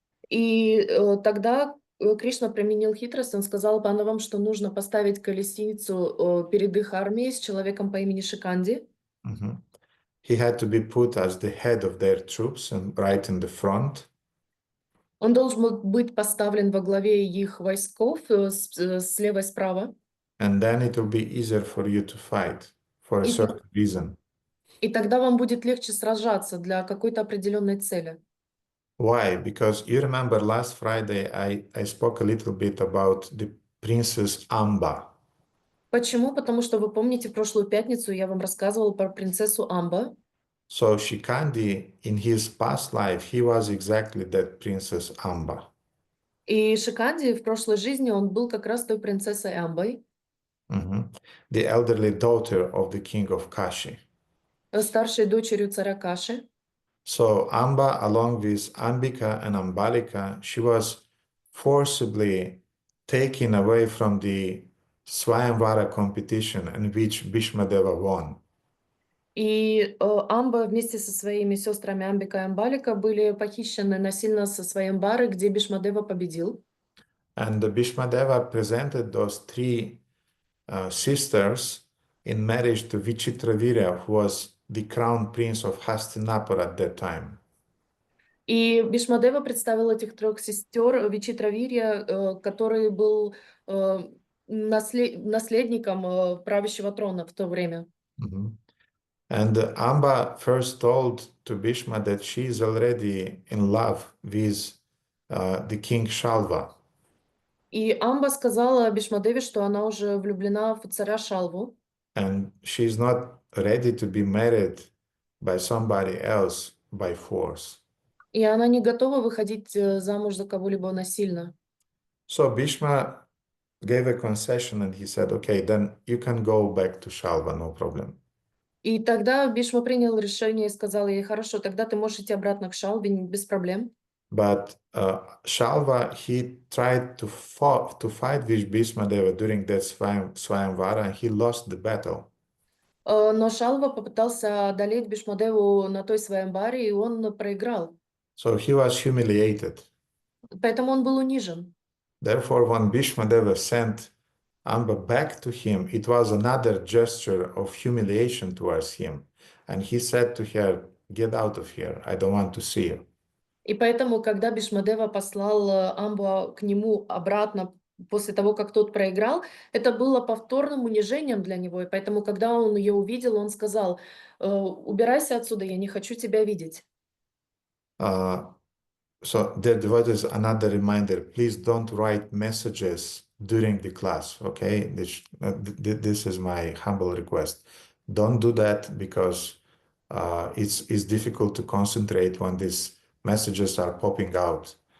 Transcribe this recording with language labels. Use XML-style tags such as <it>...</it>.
<ru>И тогда Кришна применил хитрость, он сказал пандавам, что нужно поставить колесницу перед их армией с человеком по имени Шиканди.</ru> <en>He had to be put as the head of their troops and right in the front.</en> <ru>Он должен был быть поставлен во главе их войсков слева и справа.</ru> <en>And then it will be easier for you to fight for a certain reason.</en> <ru>И тогда вам будет легче сражаться для какой-то определенной цели.</ru> <en>Why? Because you remember last Friday I spoke a little bit about the princess Amba.</en> <ru>Почему? Потому что вы помните, в прошлую пятницу я вам рассказывала про принцессу Амба.</ru> <en>So Shikandi, in his past life, he was exactly that princess Amba.</en> <ru>И Шиканди в прошлой жизни он был как раз той принцессой Амбой.</ru> <en>The elderly daughter of the king of Kashi.</en> <ru>Старшей дочерью царя Каши.</ru> <en>So Amba, along with Ambika and Ambalika, she was forcibly taken away from the Swayamvara competition in which Bhīṣmadeva won.</en> <ru>И Амба вместе со своими сестрами Амбика и Амбалика были похищены насильно со Сваямвары, где Бhīṣmadeva победил.</ru> <en>And the Bhīṣmadeva presented those three sisters in marriage to Vichitravirya, who was the crown prince of Hastinapur at that time.</en> <ru>И Бhīṣmadeva представил этих 3 сестер Вичитравирья, который был наследником правящего трона в то время.</ru> <en>And Amba first told to Bhishma that she is already in love with the king Shalva.</en> <ru>И Амба сказала Бhīṣmadevе, что она уже влюблена в царя Шалву.</ru> <en>And she is not ready to be married by somebody else by force.</en> <ru>И она не готова выходить замуж за кого-либо насильно.</ru> <en>So Bhishma gave a concession and he said, okay, then you can go back to Shalva, no problem.</en> <ru>И тогда Бишма принял решение и сказал ей: хорошо, тогда ты можешь идти обратно к Шалве без проблем.</ru> <en>But Shalva, he tried to fight with Bhīṣmadeva during that Swayamvara, and he lost the battle.</en> <ru>Но Шалва попытался одолеть Бишмадеву на той Сваямбаре, и он проиграл.</ru> <en>So he was humiliated.</en> <ru>Поэтому он был унижен.</ru> <en>Therefore, when Bhīṣmadeva sent Amba back to him, it was another gesture of humiliation towards him. And he said to her, get out of here, I don't want to see you.</en> <ru>И поэтому, когда Бишмадева послал Амбу к нему обратно после того, как тот проиграл, это было повторным унижением для него. И поэтому, когда он ее увидел, он сказал: убирайся отсюда, я не хочу тебя видеть.</ru> <en>So there was another reminder, please don't write messages during the class, okay? This is my humble request. Don't do that because it's difficult to concentrate when these messages are popping out.</en>